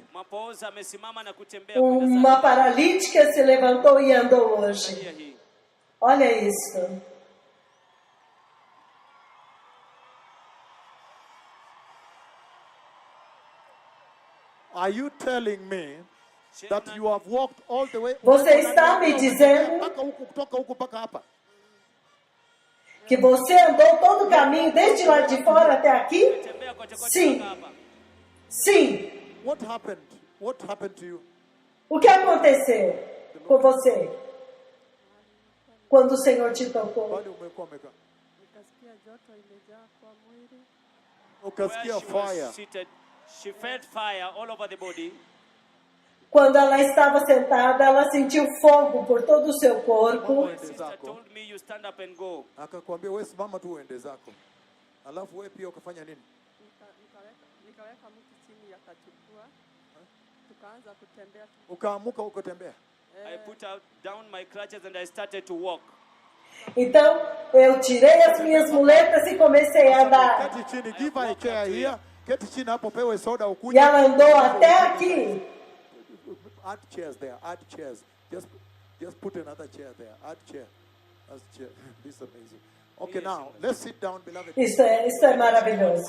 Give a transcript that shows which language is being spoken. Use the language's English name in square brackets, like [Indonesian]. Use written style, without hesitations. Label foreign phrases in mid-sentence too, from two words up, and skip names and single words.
[Swahili] mapooza amesimama na kutembea kwenda [Portuguese] Uma [Swahili] zake. [Portuguese] paralítica se levantou e andou hoje. [Swahili] Angalia hii. [Portuguese] Olha isso. [English] Are you telling me that you have walked all the way? [Portuguese] Você está me dizendo [Swahili] Mpaka huku, kutoka huku mpaka hapa. [Portuguese] que você andou todo o caminho desde lá de fora até aqui? [Swahili] Tembea kote kote [Portuguese] Sim. [Swahili] mpaka hapa. [Portuguese] Sim. [English] What happened? What happened to you? [Portuguese] O que aconteceu com você quando o Senhor te tocou? [Swahili] Pale umekuwa umekaa. Nikasikia joto imejaa kwa mwili. Ukasikia [English] Where she was fire. seated, she felt fire all over the body. [Portuguese] Quando ela estava sentada, ela sentiu fogo por todo o seu corpo. [English] My sister told me you stand up and go. [Swahili] Akakwambia wewe simama tu uende zako. Alafu wewe pia ukafanya nini? Nikaweka mtu chini akachukua. Tukaanza kutembea. Ukaamuka ukatembea. [English] I put out down my crutches and I started to walk. [Portuguese] Então, eu tirei as minhas muletas e comecei a andar. [Swahili] Keti chini, [English] give her a chair here. [Swahili] Keti chini hapo pewe soda [Portuguese] E [Swahili] ukuje. [Portuguese] ela andou até aqui. [English] Add chairs there, add chairs. Just put another chair there. Add chair. Add chair. This is amazing. Okay, now let's sit down, beloved. [Portuguese] Isso é maravilhoso.